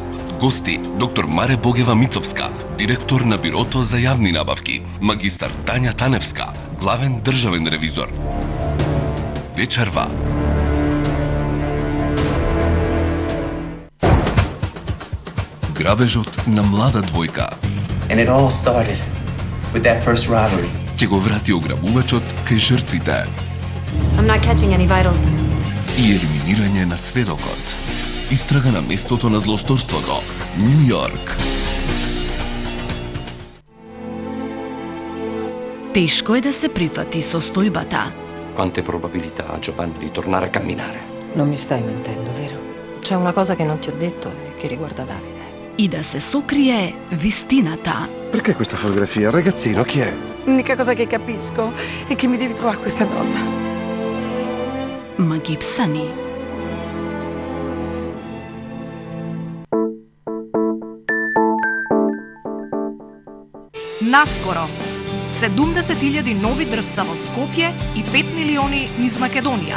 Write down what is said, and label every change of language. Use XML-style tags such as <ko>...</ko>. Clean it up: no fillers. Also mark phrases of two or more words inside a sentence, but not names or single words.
<mk>Гости доктор Маре Богева Мицовска, директор на Бирото за јавни набавки, магистар Тања Таневска, главен државен ревизор. Вечерва. Грабежот на млада двојка.</mk> <en>And it all started with that first robbery.</en> <mk>Ќе го врати ограбувачот кај жртвите.</mk> <en>I'm not catching any vitals.</en> <mk>И елиминирање на сведокот. Истрага на местото на злосторството. Нью Йорк. Тешко е да се прифати состојбата.</mk> <it>Quante probabilità ha Giovanni di tornare a camminare? Non mi stai mentendo, vero? C'è una cosa che non ti ho detto e che riguarda Davide.</it> <mk>И да се сокрие вистината.</mk> <it>Perché questa fotografia? Ragazzino, chi è? L'unica cosa che capisco è che mi devi trovare questa donna.</it> <mk>Магипсани. Наскоро 70.000 нови дрвца во Скопје и 5 милиони низ Македонија.</mk>